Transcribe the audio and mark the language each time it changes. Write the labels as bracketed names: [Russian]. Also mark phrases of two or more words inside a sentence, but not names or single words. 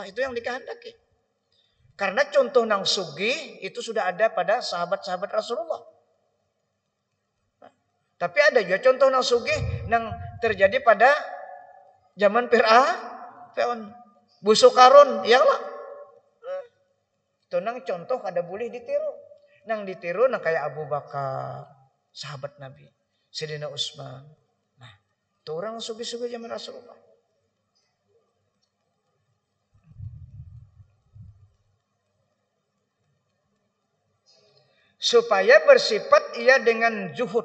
[Indonesian] Itu yang dikehendaki. Karena contoh nang sugih itu sudah ada pada sahabat-sahabat Rasulullah. Tapi ada juga contoh nang sugih yang terjadi pada zaman Fir'aun. Busuk karun, [Arabic] ya Allah. [Indonesian] Itu nang contoh kada boleh ditiru. Nang ditiru nang kayak Abu Bakar, sahabat Nabi, Sayyidina Utsman. Nah, itu orang sugih-sugih zaman Rasulullah. Supaya bersifat ia dengan zuhud.